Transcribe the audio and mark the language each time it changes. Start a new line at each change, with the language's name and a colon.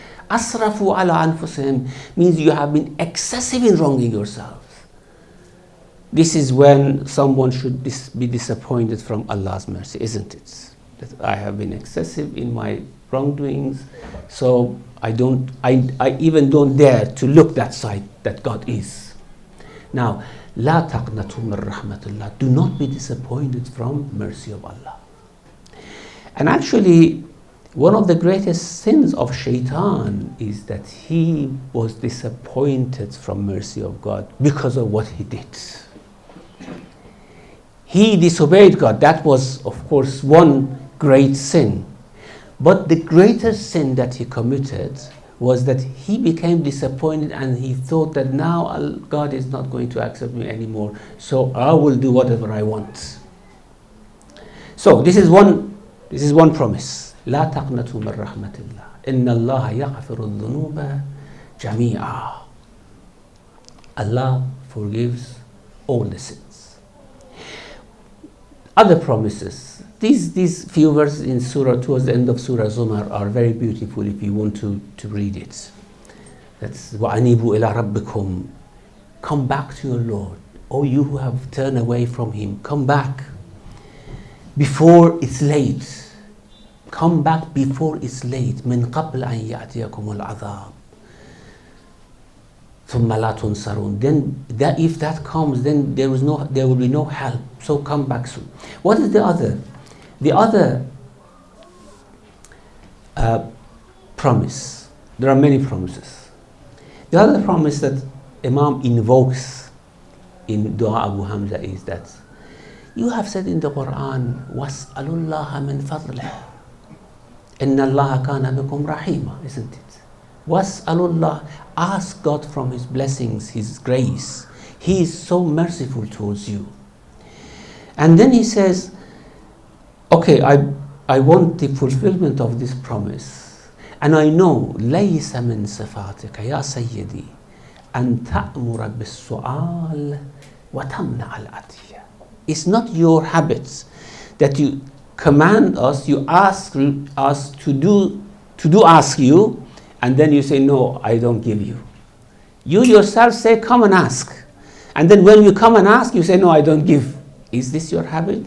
Arabic: أَسْرَفُوا عَلَىٰ أَنفُسِهِمْ
English: means you have been excessive in wronging yourselves. This is when someone should be disappointed from Allah's mercy, isn't it? That I have been excessive in my wrongdoings, so I even don't dare to look that side that God is.
Arabic: Now, لا تقنطوا من رحمة الله.
English: Do not be disappointed from mercy of Allah. And actually, one of the greatest sins of Shaitan is that he was disappointed from mercy of God because of what he did. He disobeyed God. That was, of course, one great sin. But the greatest sin that he committed was that he became disappointed and he thought that now God is not going to accept me anymore, so I will do whatever I want. So this is one promise.
Arabic: لا تقنطوا من رحمة الله إن الله يغفر الذنوب جميعا.
English: Allah forgives all the sins. Other promises. These few verses in Surah towards the end of Surah Zumar are very beautiful if you want to read it.
Arabic: That's وَأَنِيبُوا إِلَىٰ رَبِّكُمْ.
English: Come back to your Lord. O you who have turned away from Him, come back before it's late. Come back before it's late.
Arabic: مِنْ قَبْلَ أَنْ يَأْتِيَكُمُ الْعَذَابُ ثُمَّ لَا تُنْصَرُونَ.
English: Then if that comes, then there will be no help. So come back soon. What is the other? The other promise. There are many promises. The other promise that Imam invokes in Dua Abu Hamza is that you have said in the Quran,
Arabic: وَاسْأَلُوا اللَّهَ مِنْ فَضْلِهِ إِنَّ اللَّهَ كَانَ بِكُمْ رَحِيمًا,
English: isn't it?
Arabic: وَاسْأَلُوا اللَّهَ.
English: Ask God from His blessings, His grace. He is so merciful towards you. And then he says, okay, I want the fulfillment of this promise. And I know,
Arabic: لَيْسَ مِنْ صِفَاتِكَ يَا سَيِّدِي أَن تَأْمُرَ بِالسُّؤَالِ وَتَمْنَعَ الْعَطِيَّةِ.
English: It's not your habits that you command us, you ask us to ask you, and then you say, no, I don't give you. You yourself say, come and ask. And then when you come and ask, you say, no, I don't give. Is this your habit?